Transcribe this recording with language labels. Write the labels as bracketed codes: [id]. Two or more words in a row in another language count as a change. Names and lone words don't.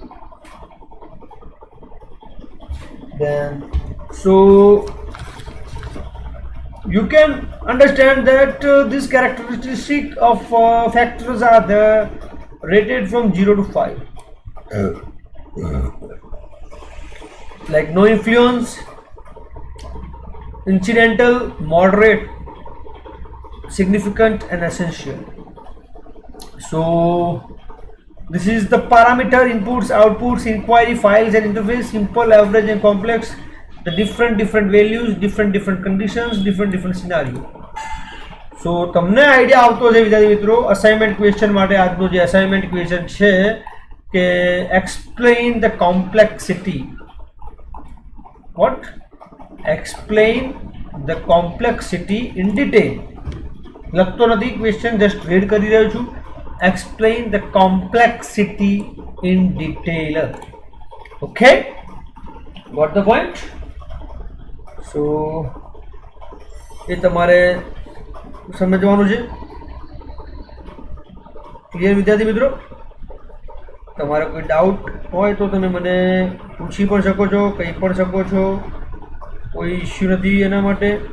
[en] Then so you can understand that this characteristic of factors are there rated from 0 to 5, like no influence, incidental, moderate, significant and essential. So this is the parameter inputs, outputs, inquiry, files and interface, simple, average and complex, the different values, different conditions, different scenario. [gu] So તમને આઈડિયા આવતો છે વિદ્યાર્થી મિત્રો. [en] assignment question [gu] માટે આજનો જે [en] assignment question [gu] છે કે [en] explain the complexity. What? Explain the complexity in detail. [gu] લખતો નથી ક્વેશ્ચન, [en] just read [gu] કરી રહ્યો છું. [en] Explain the complexity in detail. Okay, got the point? [gu] So એ તમારે સમજવાનું છે. ક્લિયર વિદ્યાર્થી મિત્રો? તમારે કોઈ ડાઉટ હોય તો તમે મને પૂછી પણ શકો છો, કહી પણ શકો છો, કોઈ ઇશ્યુ નથી એના માટે.